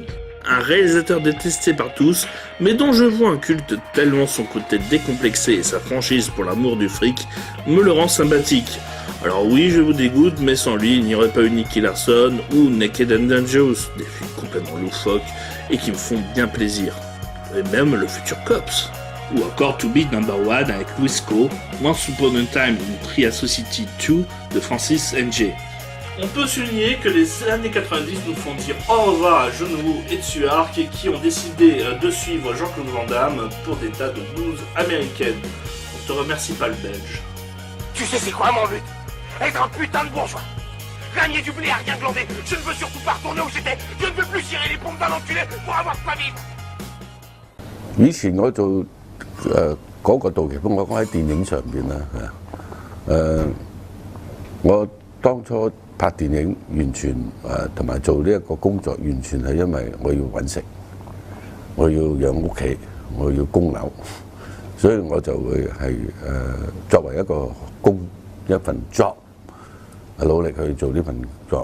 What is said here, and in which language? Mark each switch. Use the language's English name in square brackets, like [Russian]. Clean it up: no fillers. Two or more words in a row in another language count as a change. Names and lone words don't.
[French] Un réalisateur détesté par tous, mais dont je vois un culte tellement son côté décomplexé et sa franchise pour l'amour du fric me le rend sympathique. Alors oui, je vous dégoûte, mais sans lui, il n'y aurait pas eu Nicky Larson ou Naked and Dangerous, des films complètement loufoques et qui me font bien plaisir. Et même le futur Cops. Ou encore To Be Number One avec Louis Coe, Once Upon a Time in Tria Society 2 de Francis Ng. On peut souligner que les années 90 nous font dire au revoir à John Woo et Tsuark qui ont décidé de suivre Jean-Claude Van Damme pour des tas de news américaines. On te remercie pas le Belge. Tu sais c'est quoi mon but? Être un putain de bourgeois. Gagner du blé à rien glander. Je ne veux surtout pas retourner où j'étais. Je ne veux plus cirer les pompes d'un enculé pour avoir de quoi vivre. [Cantonese] 以前我做嗰個杜琪峰，我講喺電影上邊啦，我當初拍電影完全同埋做呢一個工作，完全係因為我要揾食，我要養屋企，我要供樓，所以我就會係作為一份 job， 努力去做呢份 job。